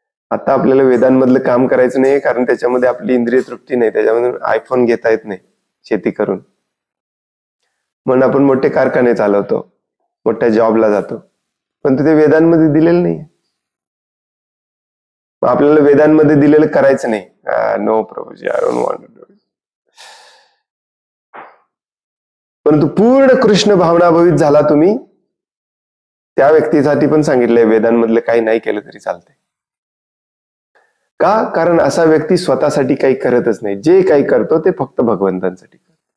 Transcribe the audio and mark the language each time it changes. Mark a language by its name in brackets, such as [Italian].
[Marathi] आता आपल्याला वेदांमधलं काम करायचं नाही, कारण त्याच्यामध्ये आपली इंद्रिय तृप्ती नाही, त्याच्यामध्ये आयफोन घेता येत नाही शेती करून. म्हणून आपण मोठे कारखाने चालवतो, मोठ्या जॉबला जातो, पण ते वेदांमध्ये दिलेलं नाही. आपल्याला वेदांमध्ये दिलेलं करायचं नाही. [English] No Prabhuji, I don't want to do it. [Marathi] परंतु पूर्ण कृष्ण भावनाभवित झाला तुम्ही, त्या व्यक्तीसाठी पण सांगितलंय वेदांमधलं काही नाही केलं तरी चालतंय. का? कारण असा व्यक्ती स्वतःसाठी काही करतच नाही. जे काही करतो ते फक्त भगवंतांसाठी करतो.